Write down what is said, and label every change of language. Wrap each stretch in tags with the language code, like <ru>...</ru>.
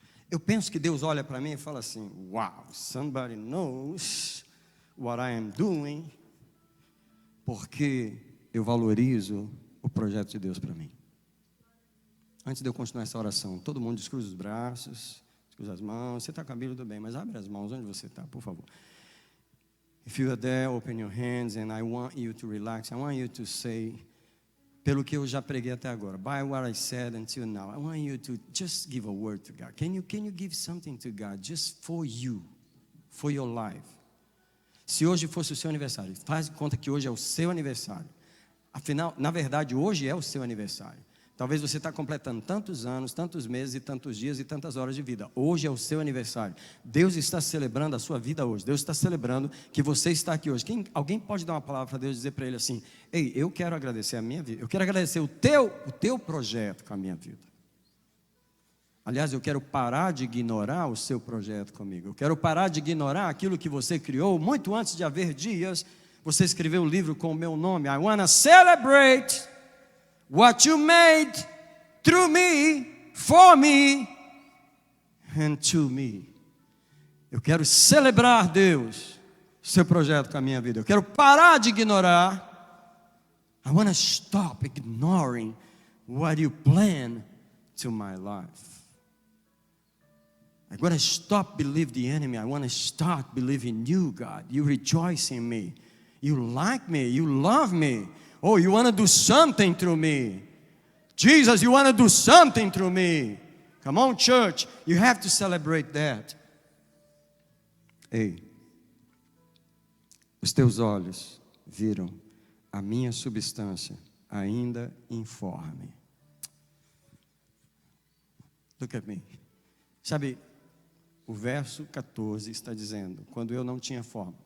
<pt>Eu penso que Deus olha para mim e fala assim,</pt> <en>wow, somebody knows what I am doing,</en> <pt>porque eu valorizo o projeto de Deus para mim. Antes de eu continuar essa oração, todo mundo descruza os braços, descruza as mãos. Você está com a Bíblia, tudo bem, mas abre as mãos onde você está, por favor.</pt> <en>If you are there, open your hands, and I want you to relax. I want you to say,</en> <pt>pelo que eu já preguei até agora,</pt> <en>by what I said until now, I want you to just give a word to God. Can you give something to God just for you, for your life?</en> <pt>Se hoje fosse o seu aniversário, faz de conta que hoje é o seu aniversário. Afinal, na verdade, hoje é o seu aniversário. Talvez você está completando tantos anos, tantos meses, e tantos dias e tantas horas de vida. Hoje é o seu aniversário. Deus está celebrando a sua vida hoje. Deus está celebrando que você está aqui hoje. Alguém pode dar uma palavra para Deus e dizer para Ele assim, ei, eu quero agradecer a minha vida. Eu quero agradecer o teu projeto com a minha vida. Aliás, eu quero parar de ignorar o seu projeto comigo. Eu quero parar de ignorar aquilo que você criou. Muito antes de haver dias, você escreveu o livro com o meu nome.</pt> <en>I want to celebrate what you made through me, for me, and to me.</en> <pt>Eu quero celebrar, Deus, seu projeto com a minha vida. Eu quero parar de ignorar.</pt> <en>I want to stop ignoring what you plan to my life. I want to stop believing the enemy. I want to start believing you, God. You rejoice in me. You like me. You love me. Oh, you want to do something through me. Jesus, you want to do something through me. Come on, church. You have to celebrate that.</en> <pt>Ei, os teus olhos viram a minha substância ainda informe.</pt> <en>Look at me.</en> <pt>Sabe, o verso 14 está dizendo, quando eu não tinha forma.</pt>